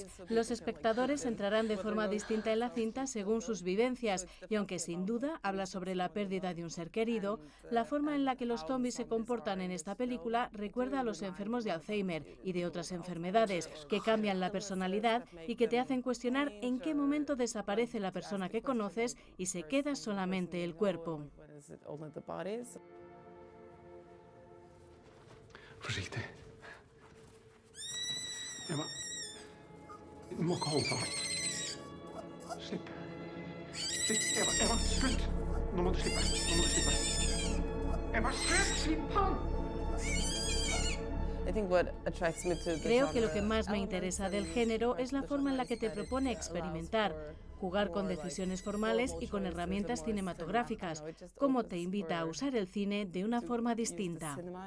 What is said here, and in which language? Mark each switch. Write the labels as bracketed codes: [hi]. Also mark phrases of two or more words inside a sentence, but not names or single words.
[es] Los espectadores entrarán de forma distinta en la cinta según sus vivencias, y aunque sin duda habla sobre la pérdida de un ser querido, la forma en la que los zombies se comportan en esta película recuerda a los enfermos de Alzheimer y de otras enfermedades, que cambian la personalidad y que te hacen cuestionar en qué momento desaparece la persona que conoces y se queda solamente el cuerpo. [no] Forsiktig. Emma. Du må ikke holde så hardt. Slipp. Eva, slutt! Nå må du slippe. Eva, slutt! Slipp han! [es] Creo que lo que más me interesa del género es la forma en la que te propone experimentar, jugar con decisiones formales y con herramientas cinematográficas, cómo te invita a usar el cine de una forma distinta.